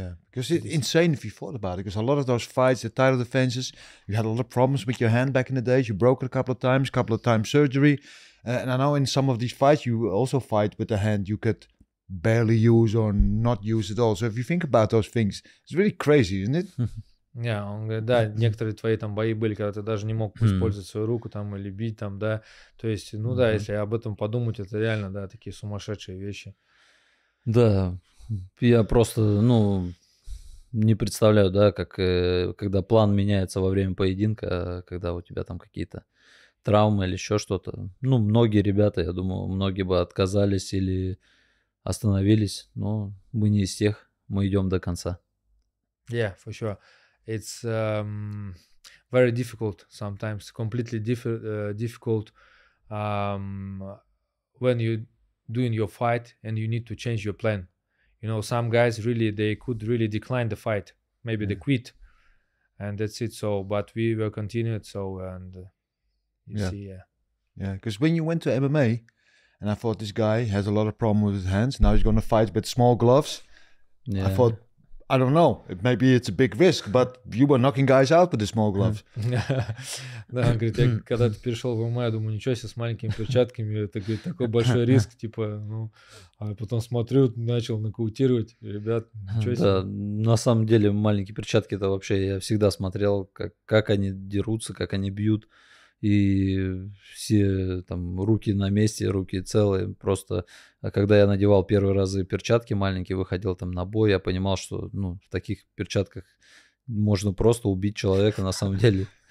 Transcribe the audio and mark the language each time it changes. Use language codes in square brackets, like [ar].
[en] because it's insane if you thought about it. Because a lot of those fights, the title defenses, you had a lot of problems with your hand back in the days. You broke it a couple of times surgery, and I know in some of these fights you also fight with the hand you could barely use or not use at all. So if you think about those things, it's really crazy, isn't it? [ru] Yeah, он говорит, да, некоторые твои там бои были, когда ты даже не мог использовать свою руку там или бить там, да, то есть, ну да, если об этом подумать, это реально, да, такие сумасшедшие вещи. Да, я просто, ну, не представляю, да, как, когда план меняется во время поединка, когда у тебя там какие-то травмы или еще что-то. Ну, многие ребята, я думаю, многие бы отказались или остановились, но мы не из тех, мы идем до конца. [en] Yeah, for sure. It's very difficult sometimes, completely difficult when you're doing your fight and you need to change your plan. You know, some guys really, they could really decline the fight. Maybe they quit and that's it. So, but we will continue it. So, and you see, Yeah, because when you went to MMA, and I thought this guy has a lot of problem with his hands. Now he's going to fight with small gloves. Yeah. I thought, I don't know, maybe it's a big risk, but you were knocking guys out with the small gloves. [ru] Да, он говорит, я когда ты перешел в ММА, я думаю, ничего себе, с маленькими перчатками, это, говорит, такой большой риск, типа, ну, а потом смотрю, начал нокаутировать, ребят, ничего себе. Да, на самом деле маленькие перчатки, это вообще, я всегда смотрел, как они дерутся, как они бьют, и все там руки на месте, руки целые, просто, когда я надевал первые разы перчатки маленькие, выходил там на бой, я понимал, что, ну, в таких перчатках можно просто убить человека на самом деле.